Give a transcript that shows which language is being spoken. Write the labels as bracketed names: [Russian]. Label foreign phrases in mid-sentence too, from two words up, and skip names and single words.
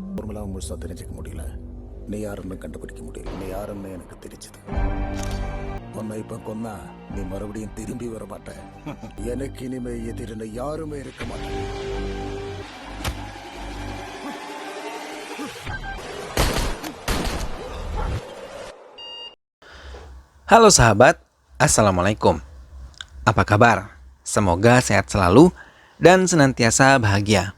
[Tamil] நாமெல்லாம் முழுசா தெரிஞ்சுக்க முடியல. நீ யாருன்னு கண்டுபிடிக்க முடியல. நீ யாருன்னு எனக்கு தெரிஞ்சது. உன்னை இப்ப கொன்னா நீ மறுபடியும் திரும்பி வர மாட்ட. எனக்கு இனிமே எதிரில் யாருமே இருக்க மாட்டேன். [Indonesian] Halo sahabat, Assalamualaikum. Apa kabar? Semoga sehat selalu dan senantiasa bahagia.